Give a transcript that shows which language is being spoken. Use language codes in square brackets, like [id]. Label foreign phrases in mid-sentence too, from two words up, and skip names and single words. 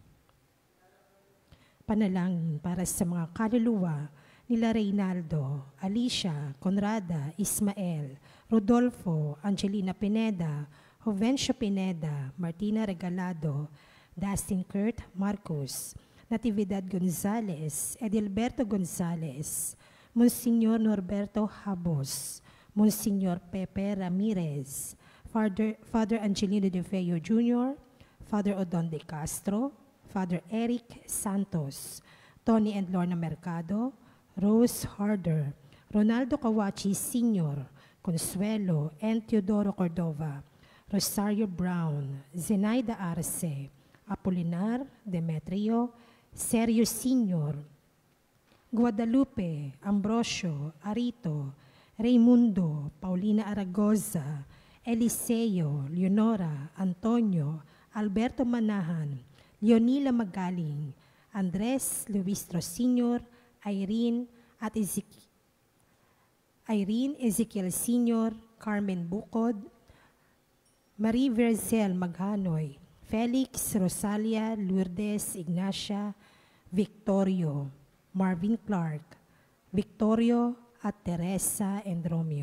[tl] Panalangin para sa mga kaluluwa nila Reynaldo, Alicia, Conrada, Ismael, Rodolfo, Angelina Pineda, Jovencio Pineda, Martina Regalado, Dustin Kurt Marcos, Natividad Gonzales, Edilberto Gonzales, Monsignor Norberto Habos, Monsignor Pepe Ramirez, Father Angelino De Feo Jr., Father Odon De Castro, Father Eric Santos, Tony and Lorna Mercado, Rose Harder, Ronaldo Kawachi Sr., Consuelo and Teodoro Cordova, Rosario Brown, Zenaida Arce, Apolinar, Demetrio, Sergio Sr., Guadalupe, Ambrosio, Arito, Raimundo, Paulina Aragoza, Eliseo, Leonora, Antonio, Alberto Manahan, Leonila Magaling, Andres Luistro Sr., Irene at Ezekiel Sr., Carmen Bukod, Marie Verzel Maghanoy, Felix Rosalia Lourdes Ignacia, Victorio, Marvin Clark, Victorio at Teresa and Romeo.